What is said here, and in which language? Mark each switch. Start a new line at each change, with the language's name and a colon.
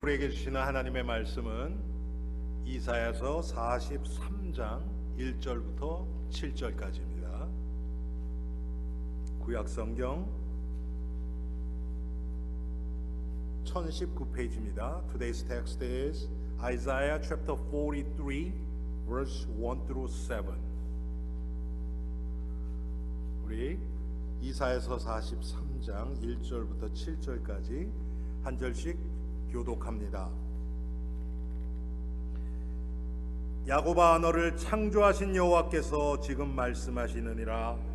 Korean: 우리에게 주시는 하나님의 말씀은 이사야서 43장 1절부터 7절까지입니다. 구약성경 1019페이지입니다.
English: Today's text is Isaiah chapter 43 verse 1 through 7.
Korean: 우리 이사야서 43장 1절부터 7절까지 한 절씩 교독합니다. 야곱아, 너를 창조하신 여호와께서 지금 말씀하시느니라.